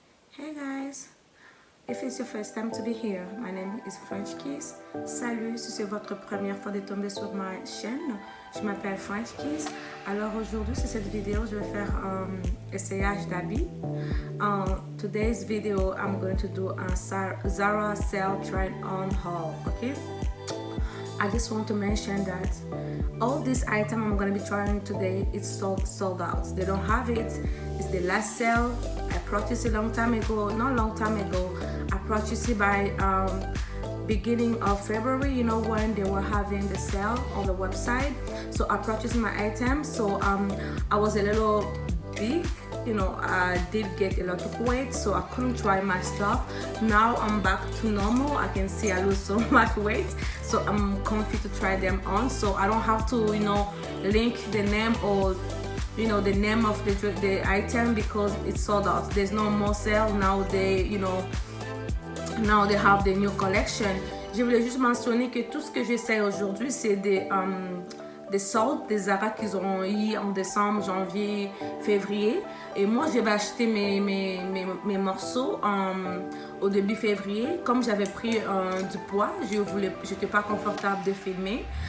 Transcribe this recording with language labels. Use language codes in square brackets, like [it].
[en] Hey guys, if it's your first time to be here, my name is French Kiss. [fr] Salut, si c'est votre première fois de tomber sur ma chaîne, je m'appelle French Kiss. Alors aujourd'hui, sur cette vidéo, je vais faire un essayage d'habits. [en] Today's video, I'm going to do a Zara sale try on haul, okay? I just want to mention that all this item I'm going to be trying today, it's sold out. They don't have it. It's the last sale. I purchased it a long time ago. Not long time ago. I purchased it by beginning of February, you know, when they were having the sale on the website. So I purchased my items. So I was a little big, you know, I did get a lot of weight, so I couldn't try my stuff. Now I'm back to normal. I can see I lose so much weight, so I'm comfy to try them on. So I don't have to, you know, link the name or, you know, the name of the item because it's sold out. There's no more sale now. They, you know, now they have the new collection. [fr] Je voulais juste mentionner que tout ce que j'essaie aujourd'hui, c'est des soldes, des Zara qu'ils auront eu en décembre, janvier, février. Et moi, je vais acheter mes morceaux au début février. Comme j'avais pris du poids, je n'étais pas confortable de filmer.